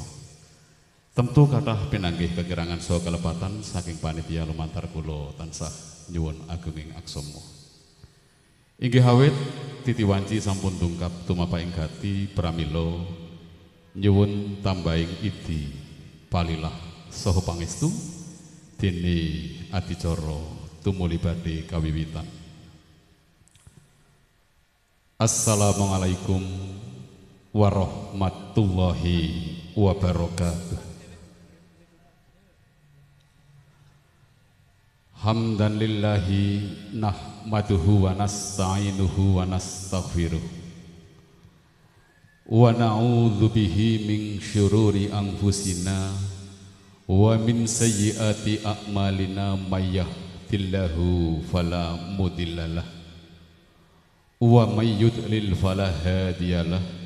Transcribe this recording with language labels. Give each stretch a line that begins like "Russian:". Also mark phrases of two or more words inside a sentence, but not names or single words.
Javanese: Tentu kathah pinanggih kekirangan saha kelepatan saking panitia lumantar kula tansah nyuwun agunging aksama. Inggih awit titi wanci sampun tungkap tumapaing gati pramila nyuwun tambahing idi palilah saha pangestu dene adicara tumuli badhe kawiwitan.
Arabic: السلام عليكم ورحمة الله وبركاته. حمدا لله نحمده ونستعينه ونستغفره ونعوذ به من شرور أنفسنا ومن سيئات أعمالنا من يهده الله فلا مضل له ومن يضلل فلا هادي له.